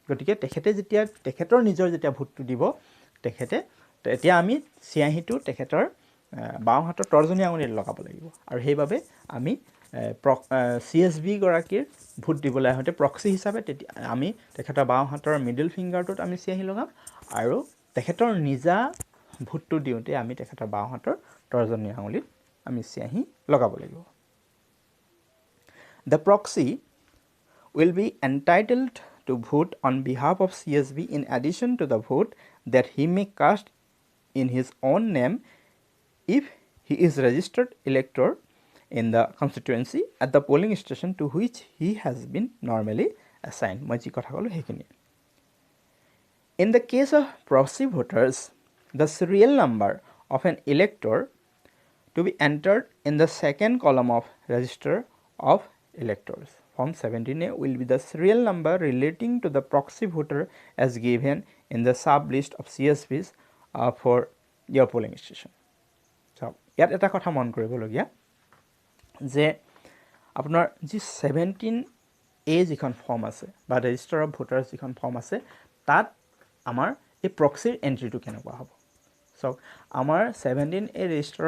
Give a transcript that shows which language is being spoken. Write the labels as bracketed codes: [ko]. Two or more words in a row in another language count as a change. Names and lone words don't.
[as] গতিকে তেখেতে যেতিয়া তেখেতৰ নিজৰ যেতিয়া ভোটটো দিব তেখেতে তেতিয়া আমি চিয়াহিটো তেখেতৰ বাওঁ হাতৰ তৰ্জনী আঙুলিত লগাব লাগিব আৰু সেইবাবে আমি CSV গৰাকীৰ ভোট দিবলৈ আহোঁতে প্ৰক্সি হিচাপে তেতিয়া আমি তেখেতৰ বাওঁ হাতৰ [en] middle fingerটোত [as] আমি চিয়াহি লগাম আৰু তেখেতৰ নিজা ভোটটো দিওঁতে আমি তেখেতৰ বাওঁ হাতৰ তৰ্জনী আঙুলিত আমি চিয়াহি লগাব লাগিব [en] The proxy will be entitled to vote on behalf of CSV in addition to the vote that he may cast in his own name if he is registered elector in the constituency at the polling station to which he has been normally assigned. [as] মই যি কথা ক'লো সেইখিনি [en] In the case of proxy voters, the serial number of an elector to be entered in the second column of register of electors. Form 17A will be the serial number relating to the proxy voter as given in the sub-list of CSVs for your polling station. So, [as] ইয়াত এটা কথা মন কৰিবলগীয়া যে আপোনাৰ যি 17A যিখন ফৰ্ম আছে বা [en] register of voters [as] যিখন ফৰ্ম আছে তাত আমাৰ এই প্ৰক্সিৰ এন্ট্ৰিটো কেনেকুৱা হ'ব চাওক আমাৰ 17A ৰেজিষ্টাৰৰ